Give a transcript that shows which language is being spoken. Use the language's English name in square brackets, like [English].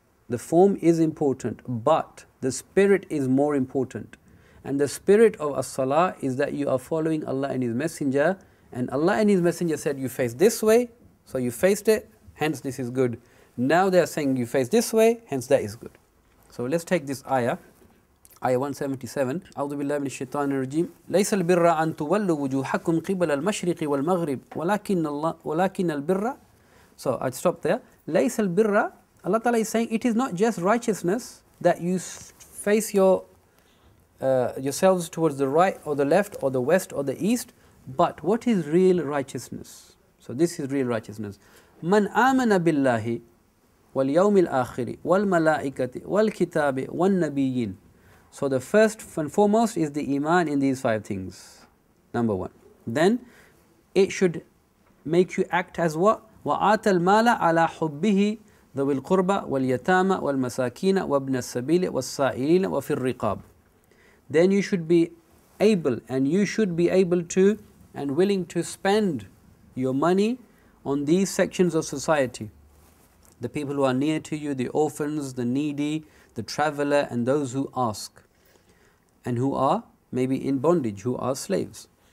[English] The form is important, but the spirit is more important. And the spirit of as-salah is that you are following Allah and His Messenger, and Allah and His Messenger said you face this way, so you faced it, hence this is good. Now they are saying you face this way, hence that is good. So let's take this ayah, ayah 177. [Arabic] أعوذ بالله من الشيطان الرجيم. ليس البر أن تولوا وجوهكم قبل المشرق والمغرب ولكن البر. [English] So I'd stop there. [Arabic] ليس البر, [English] Allah Ta'ala is saying it is not just righteousness that you face yourselves towards the right or the left or the west or the east, but what is real righteousness? So this is real righteousness. [Arabic] من آمن بالله واليوم الآخر والملائكة والكتاب والنبيين. [English] So the first and foremost is the iman in these 5 things. Number 1. Then it should make you act as what? [Arabic] وآتى المال على حبه ذوي القربى واليتامى والمساكين وابن السبيل والسائلين وفي الرقاب. [English] Then you should be able to and willing to spend your money on these sections of society. The people who are near to you, the orphans, the needy, the traveller, and those who ask, and who are maybe in bondage, who are slaves.